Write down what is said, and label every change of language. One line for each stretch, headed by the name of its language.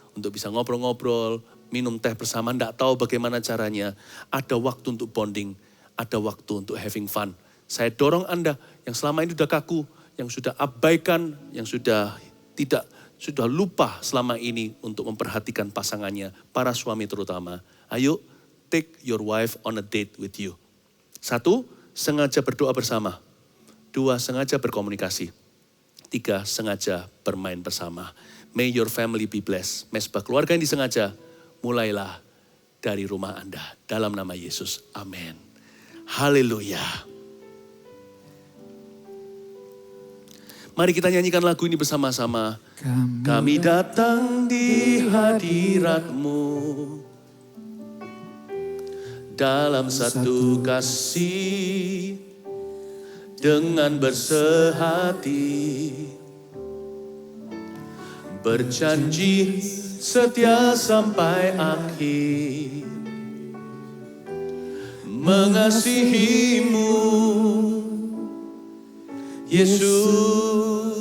Indonesian: Untuk bisa ngobrol-ngobrol, minum teh bersama, enggak tahu bagaimana caranya. Ada waktu untuk bonding, ada waktu untuk having fun. Saya dorong Anda yang selama ini sudah kaku, yang sudah abaikan, yang sudah lupa selama ini untuk memperhatikan pasangannya, para suami terutama. Ayo, take your wife on a date with you. 1, sengaja berdoa bersama. 2, sengaja berkomunikasi. 3, sengaja bermain bersama.
English: May your family be blessed.
Indonesian: Mesbah keluarga yang disengaja, mulailah dari rumah Anda. Dalam nama Yesus, amin. Haleluya. Mari kita nyanyikan lagu ini bersama-sama. Kami datang di hadirat-Mu dalam satu kasih dengan bersehati, berjanji setia sampai akhir, mengasihi-Mu, Yesus.